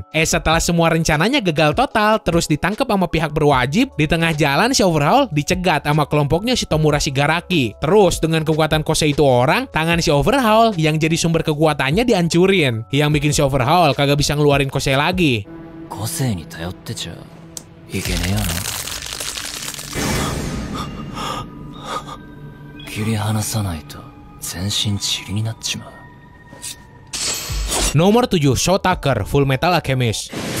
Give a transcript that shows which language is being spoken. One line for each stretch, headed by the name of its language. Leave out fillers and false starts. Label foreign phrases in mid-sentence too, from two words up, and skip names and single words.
Indonesian: Setelah semua rencananya gagal total, terus ditangkap sama pihak berwajib, di tengah jalan si overhaul dicegat sama kelompoknya si Tomura Shigaraki. Terus dengan kekuatan kosei itu orang, tangan si overhaul yang jadi sumber kekuatannya dihancurin. Yang bikin si overhaul kagak bisa ngeluarin kosei lagi.
Japanese: 個性に頼っちゃいけねえよな.
Indonesian: Nomor 7, Show Tucker, Full Metal Alchemist.